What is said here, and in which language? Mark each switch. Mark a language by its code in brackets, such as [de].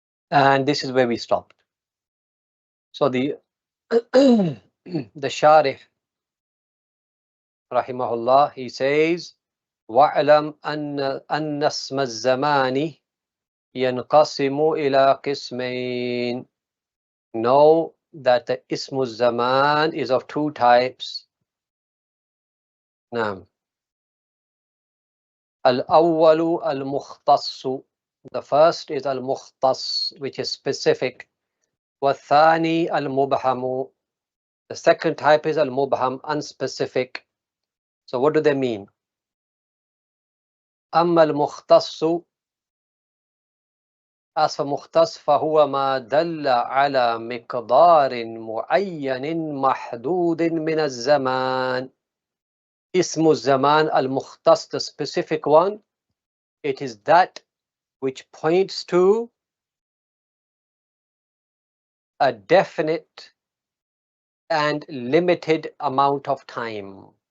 [en] And this is where we stopped. So the Sharih rahimahullah, he says, [ar] وَاعْلَمْ أَنَّ اسْمَ الزَّمَانِ يَنْقَسِمُ إِلَى قِسْمَيْنِ. [en] Know that the Ismu Zaman is of two types. Naam. [ar] Al-awwalu al-mukhtassu. [en] The first is al-mukhtass, which is specific. [ar] Wa-thani al-mubhamu. [en] The second type is al-mubham, unspecific. So what do they mean? [ar] Amma al-mukhtassu. [en] As for mukhtas, [ar] فهو ما دل على مقدار معين محدود من الزمان. [en] Ismu Zaman al-mukhtas, the specific one, it is that which points to a definite and limited amount of time.